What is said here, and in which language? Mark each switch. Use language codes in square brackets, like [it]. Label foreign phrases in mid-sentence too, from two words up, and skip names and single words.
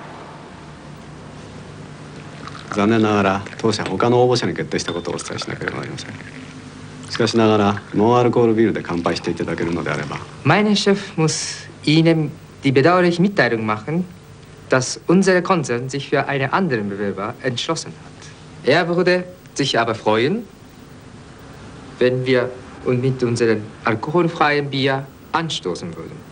[ja] 残念ながら当社他の応募者に決定したことをお伝えしなければなりません。しかしながらノンアルコールビールで乾杯していただけるのであれば。 [de] Mein Chef muss Ihnen die bedauerliche Mitteilung machen, dass unser Konzern sich für einen anderen Bewerber entschlossen hat. Er würde sich aber freuen, wenn wir mit unserem alkoholfreien Bier anstoßen würden.